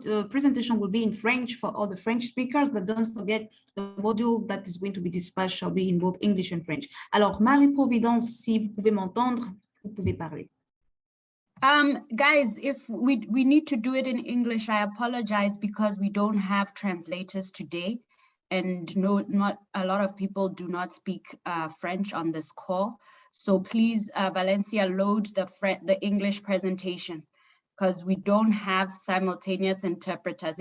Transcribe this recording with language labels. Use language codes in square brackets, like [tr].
[en] presentation will be in French for all the French speakers, but don't forget the module that is going to be dispatched shall be in both English and French. [fr] Alors, Marie-Providence, si vous pouvez m'entendre, vous pouvez parler. [en] Guys, if we need to do it in English, I apologize because we don't have translators today, and not a lot of people do not speak French on this call. So please, Valencia, load the English presentation, because we don't have simultaneous interpreters.